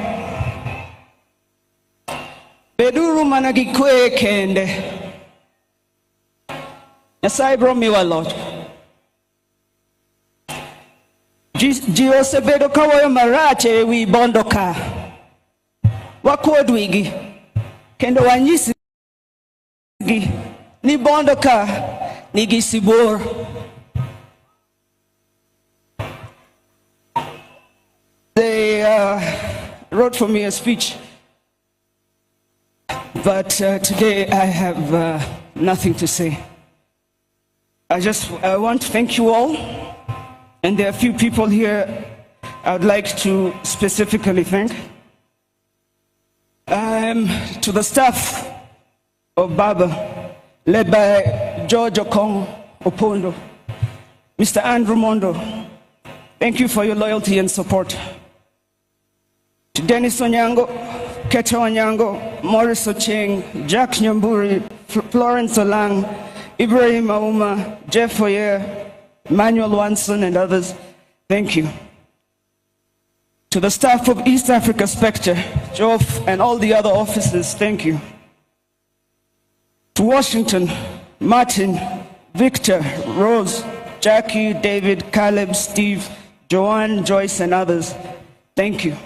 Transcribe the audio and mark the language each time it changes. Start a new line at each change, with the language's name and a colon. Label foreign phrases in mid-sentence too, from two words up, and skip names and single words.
Luo (Kenya and Tanzania): Beduru mana gi kwe kende, Nyasaye biro miwa loch. Ji osebedo kawuoyo marach ewi bondo ka. Wakuod wigi kendo wanyisi gi ni bondo ka nigi sibor.
English: They wrote for me a speech, but today I have nothing to say. I want to thank you all, and there are a few people here I would like to specifically thank. To the staff of Baba, led by George Okong Opondo, Mr. Andrew Mondo, thank you for your loyalty and support. To Dennis Onyango, Keto Onyango, Morris Ocheng, Jack Nyamburi, Florence Olang, Ibrahim Auma, Jeff Foyer, Manuel Wanson, and others, thank you. To the staff of East Africa Spectre, Joff, and all the other officers, thank you. To Washington, Martin, Victor, Rose, Jackie, David, Caleb, Steve, Joanne, Joyce, and others, thank you.